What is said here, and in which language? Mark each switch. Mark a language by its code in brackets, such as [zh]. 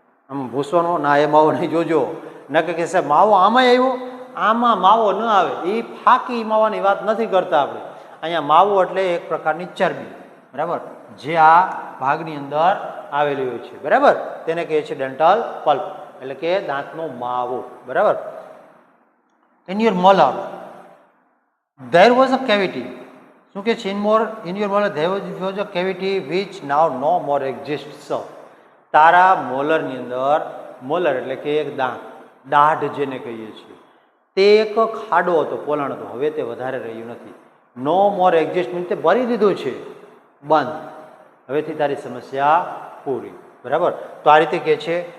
[gu] આમ ભૂસવાનો ના એ માવો નહીં જોજો, ન કે સાહેબ માવો આમાં આવ્યો, આમાં માવો ન આવે. એ ફાકી માવાની વાત નથી કરતા આપણે. અહીંયા માવો એટલે એક પ્રકારની ચરબી, બરાબર, જે આ ભાગની અંદર આવેલી હોય છે, બરાબર, તેને કહે છે ડેન્ટલ પલ્પ એટલે કે દાંતનો માવો, બરાબર. [en] In your molar there was a cavity. [gu] શું કે છે [en] in your molar there was a cavity which now no more exists. [gu] તારા મોલરની અંદર, મોલર એટલે કે એક દાઢ જેને કહીએ છીએ, તે એક ખાડો હતો, પોલાણ હતો, હવે તે વધારે રહ્યું નથી. [en] no more exist means [gu] તે ભરી દીધું છે, બંધ, હવેથી તારી સમસ્યા પૂરી, બરાબર. તો આ રીતે કહે છે.